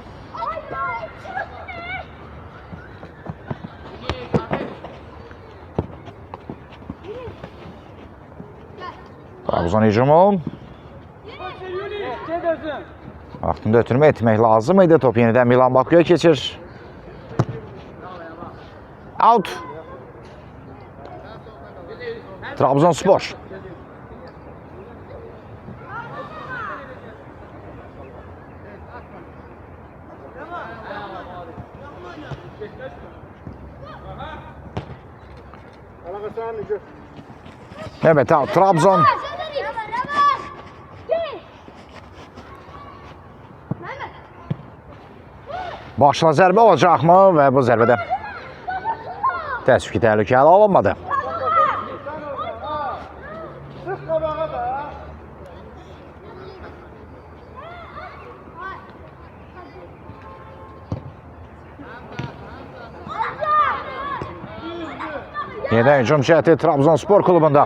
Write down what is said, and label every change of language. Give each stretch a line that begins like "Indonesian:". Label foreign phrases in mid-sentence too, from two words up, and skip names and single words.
Azerbaijani: Trabzon hücumu. Vaxtında ötürmə etmək lazım idi. Top yenidən Milan Baku'ya keçir. Out. Trabzonspor. Evet, out. Trabzon. Başına zərbə olacaqmı və bu zərbədə təəssüf ki, təhlükəli alınmadı. Yenidən hücum cəhəti Trabzonspor klubunda.